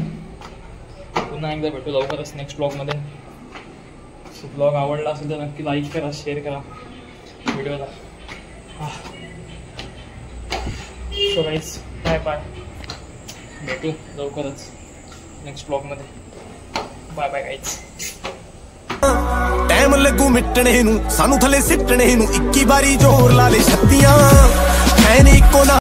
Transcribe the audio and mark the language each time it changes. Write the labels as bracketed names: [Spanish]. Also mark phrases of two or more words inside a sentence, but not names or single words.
[Marathi] पुन्हा एकदा भेटू लवकरच नेक्स्ट ब्लॉगमध्ये. सो ब्लॉग आवडला असेल तर नक्की लाईक करा, शेअर करा व्हिडिओला. [English] so guys bye bye. [Marathi] भेटू लवकरच नेक्स्ट ब्लॉगमध्ये. [English] bye bye guys. [Punjabi] ਟਾਈਮ ਲੱਗੂ ਮਿਟਣੇ ਨੂੰ ਸਾਨੂੰ ਥੱਲੇ ਸਿੱਟਣੇ ਨੂੰ 21 ਵਾਰੀ ਜ਼ੋਰ ਲਾ ਲੈ ਛੱਤੀਆਂ ਐ ਨੀ ਇੱਕੋ ਨਾ